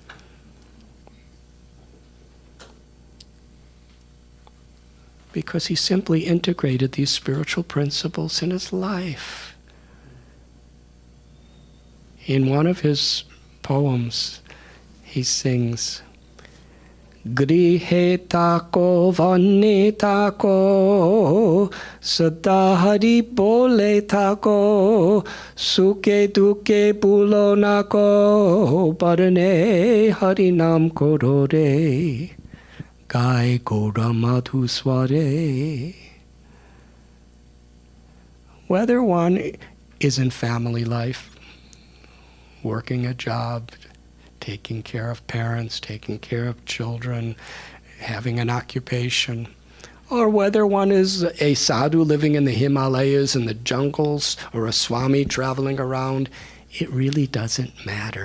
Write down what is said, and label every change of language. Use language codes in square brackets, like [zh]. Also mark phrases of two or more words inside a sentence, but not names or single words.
[en] Because he simply integrated these spiritual principles in his life. In one of his poems, he sings, [bn] গৃহে থাকো বনে থাকো সদা হরি বলে ডাকো সুখে দুঃখে ভুলো নাকো বদনে হরি নাম করো রে গাই গোদা মধুস্বরে. [en] Whether one is in family life, working a job, taking care of parents, taking care of children, having an occupation, or whether one is a sadhu living in the Himalayas, in the jungles, or a Swami traveling around, it really doesn't matter.